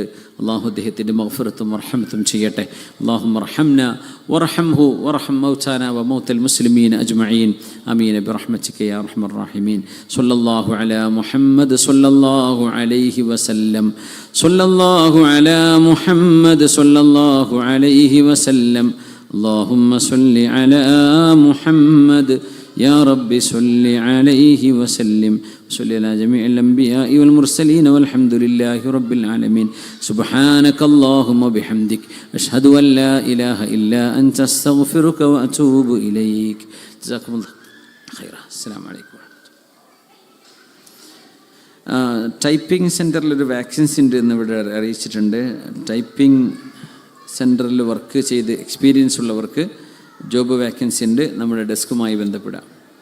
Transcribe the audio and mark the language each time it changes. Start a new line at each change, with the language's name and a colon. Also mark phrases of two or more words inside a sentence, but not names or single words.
Malayalam: അള്ളാഹു അദ്ദേഹത്തിൻ്റെ മഗ്ഫിറത്തും റഹ്മത്തും ചെയ്യട്ടെ.
Arabic: اللهم ارحمنا وارحمه وارحم موتانا وموتى المسلمين أجمعين. آمين برحمتك يا أرحم الراحمين. صلى الله على محمد صلى الله عليه وسلم. صلى الله على محمد صلى الله عليه وسلم. اللهم صل على محمد يا رب صل عليه وسلم. صل على جميع الأنبياء والمرسلين والحمد لله رب العالمين. سبحانك اللهم وبحمدك أشهد أن لا إله إلا أنت أستغفرك وأتوب إليك. جزاكم الله خيرا. السلام عليكم.
English: typing centre
Malayalam: വാക്സിൻസ് ഉണ്ട് എന്ന് ഇവിടെ അറിയിച്ചിട്ടുണ്ട്.
English: typing centre
Malayalam: വർക്ക് ചെയ്ത് എക്സ്പീരിയൻസ് ഉള്ളവർക്ക്
English: job vacancy
Malayalam: ഉണ്ട്. നമ്മുടെ ഡെസ്കുമായി ബന്ധപ്പെടാം.